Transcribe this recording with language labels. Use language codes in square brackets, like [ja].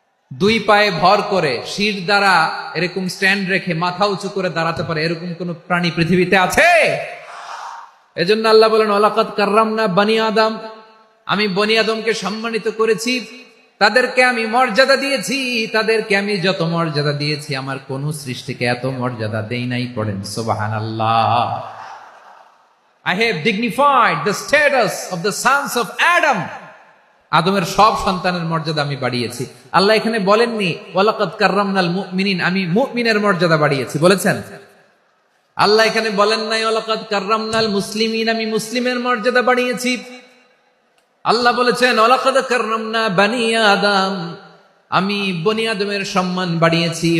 [bn] 2 পায়ে ভর করে, শির দ্বারা এরকম স্ট্যান্ড রেখে মাথা উঁচু করে দাঁড়াতে পারে এরকম কোন প্রাণী পৃথিবীতে আছে? এজন্য আল্লাহ বলেন, [ar] ওয়ালাকাদ কাররামনা বনী আদম, [bn] আমি বনী আদমকে সম্মানিত করেছি, তাদেরকে আমি মর্যাদা দিয়েছি। তাদেরকে আমি যত মর্যাদা দিয়েছি, আমার কোন সৃষ্টিকে এত মর্যাদা দেই নাই। পড়েন সুবহানাল্লাহ। [en] I have dignified the status of the sons of Adam. [bn] আদমের সব সন্তানের মর্যাদা আমি বাড়িয়েছি। আল্লাহ এখানে বলেননি [ar] ওয়ালাকাদ কাররামনাল মুমিনিন, [bn] আমি মুমিনের মর্যাদা বাড়িয়েছি, বলেছেন? আল্লাহ এখানে বলেন নাই [ar] ওয়ালাকাদ কাররামনাল মুসলিমিন, [bn] আমি মুসলিমের মর্যাদা বাড়িয়েছি। আল্লাহ বলেছেন [ar] ওয়ালাকাদ কাররামনা বনী আদম, [bn] আমি বনী আদমের সম্মান বাড়িয়েছি।